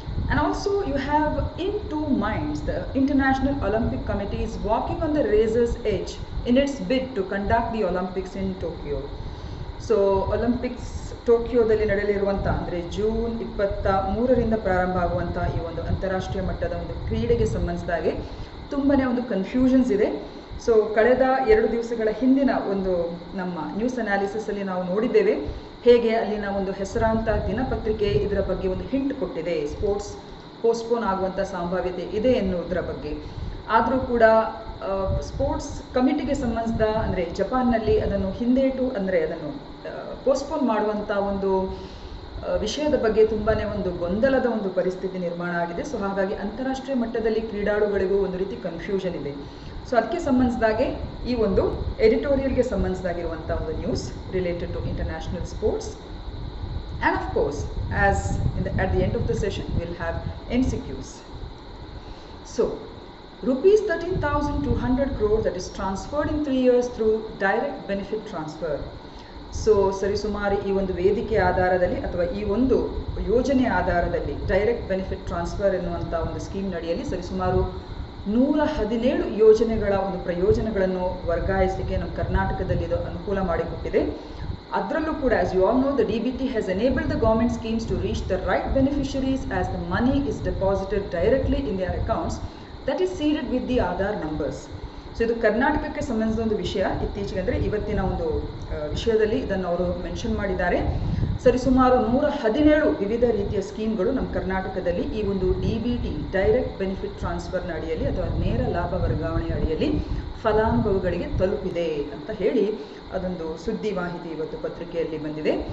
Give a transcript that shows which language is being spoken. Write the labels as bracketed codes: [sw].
[en] And also you have in two minds the International Olympic Committee is walking on the razor's edge in its bid to conduct the Olympics in Tokyo. [kn] So Olympics ಟೋಕಿಯೋದಲ್ಲಿ ನಡೆಯಲಿರುವಂಥ ಅಂದರೆ June 23ರಿಂದ ಪ್ರಾರಂಭ ಆಗುವಂಥ ಈ ಒಂದು ಅಂತಾರಾಷ್ಟ್ರೀಯ ಮಟ್ಟದ ಒಂದು ಕ್ರೀಡೆಗೆ ಸಂಬಂಧಿಸಿದಾಗೆ ತುಂಬಾ ಒಂದು ಕನ್ಫ್ಯೂಷನ್ಸ್ ಇದೆ. ಸೊ ಕಳೆದ 2 ದಿವಸಗಳ ಹಿಂದಿನ ಒಂದು ನಮ್ಮ ನ್ಯೂಸ್ ಅನಾಲಿಸಿಸಲ್ಲಿ ನಾವು ನೋಡಿದ್ದೇವೆ ಹೇಗೆ ಅಲ್ಲಿನ ಒಂದು ಹೆಸರಾಂತ ದಿನಪತ್ರಿಕೆ ಇದರ ಬಗ್ಗೆ ಒಂದು ಹಿಂಟ್ ಕೊಟ್ಟಿದೆ, ಸ್ಪೋರ್ಟ್ಸ್ ಪೋಸ್ಟ್ಪೋನ್ ಆಗುವಂಥ ಸಂಭಾವ್ಯತೆ ಇದೆ ಎನ್ನುವುದರ ಬಗ್ಗೆ. ಆದರೂ ಕೂಡ ಸ್ಪೋರ್ಟ್ಸ್ ಕಮಿಟಿಗೆ ಸಂಬಂಧಿಸಿದ ಅಂದರೆ ಜಪಾನ್ನಲ್ಲಿ ಅದನ್ನು ಹಿಂದೇಟು ಅಂದರೆ ಅದನ್ನು ಪೋಸ್ಟ್ಪೋನ್ ಮಾಡುವಂಥ ಒಂದು ವಿಷಯದ ಬಗ್ಗೆ ತುಂಬಾ ಒಂದು ಗೊಂದಲದ ಒಂದು ಪರಿಸ್ಥಿತಿ ನಿರ್ಮಾಣ ಆಗಿದೆ. ಸೊ ಹಾಗಾಗಿ ಅಂತಾರಾಷ್ಟ್ರೀಯ ಮಟ್ಟದಲ್ಲಿ ಕ್ರೀಡಾಳುಗಳಿಗೂ ಒಂದು ರೀತಿ ಕನ್ಫ್ಯೂಷನ್ ಇದೆ. ಸೊ ಅದಕ್ಕೆ ಸಂಬಂಧಿಸಿದಾಗೆ ಈ ಒಂದು ಎಡಿಟೋರಿಯಲ್ಗೆ ಸಂಬಂಧಿಸಿದಾಗಿರುವಂಥ ಒಂದು news [en] Related to international sports. And of course as at the end of the session we'll have MCQs. So ₹13,200 crore that is transferred in 3 years through direct benefit transfer. [kn] So ಸರಿಸುಮಾರು ಈ ಒಂದು ವೇದಿಕೆ ಆಧಾರದಲ್ಲಿ ಅಥವಾ ಈ ಒಂದು ಯೋಜನೆ ಆಧಾರದಲ್ಲಿ ಡೈರೆಕ್ಟ್ ಬೆನಿಫಿಟ್ ಟ್ರಾನ್ಸ್ಫರ್ ಎನ್ನುವಂಥ ಒಂದು ಸ್ಕೀಮ್ ಅಡಿಯಲ್ಲಿ ಸರಿಸುಮಾರು 117 ಯೋಜನೆಗಳ ಒಂದು ಪ್ರಯೋಜನಗಳನ್ನು ವರ್ಗಾಯಿಸಲಿಕ್ಕೆ ನಮ್ಮ ಕರ್ನಾಟಕದಲ್ಲಿ ಇದು ಅನುಕೂಲ ಮಾಡಿಕೊಟ್ಟಿದೆ. [en] ಅದರಲ್ಲೂ ಕೂಡ as you all know the DBT has enabled the government schemes to reach the right beneficiaries as the money is deposited directly in their accounts that is seeded with the Aadhaar numbers. [kn] So ಇದು ಕರ್ನಾಟಕಕ್ಕೆ ಸಂಬಂಧಿಸಿದ ಒಂದು ವಿಷಯ. ಇತ್ತೀಚೆಗೆ ಅಂದರೆ ಇವತ್ತಿನ ಒಂದು ವಿಷಯದಲ್ಲಿ ಇದನ್ನು ಅವರು ಮೆನ್ಷನ್ ಮಾಡಿದ್ದಾರೆ. ಸರಿಸುಮಾರು 117 ವಿವಿಧ ರೀತಿಯ ಸ್ಕೀಮ್ಗಳು ನಮ್ಮ ಕರ್ನಾಟಕದಲ್ಲಿ ಈ ಒಂದು DBT ಡೈರೆಕ್ಟ್ ಬೆನಿಫಿಟ್ ಟ್ರಾನ್ಸ್ಫರ್ನ ಅಡಿಯಲ್ಲಿ ಅಥವಾ ನೇರ ಲಾಭ ವರ್ಗಾವಣೆ ಅಡಿಯಲ್ಲಿ ಫಲಾನುಭವಿಗಳಿಗೆ ತಲುಪಿದೆ ಅಂತ ಹೇಳಿ ಅದೊಂದು ಸುದ್ದಿ ಮಾಹಿತಿ ಇವತ್ತು ಪತ್ರಿಕೆಯಲ್ಲಿ ಬಂದಿದೆ.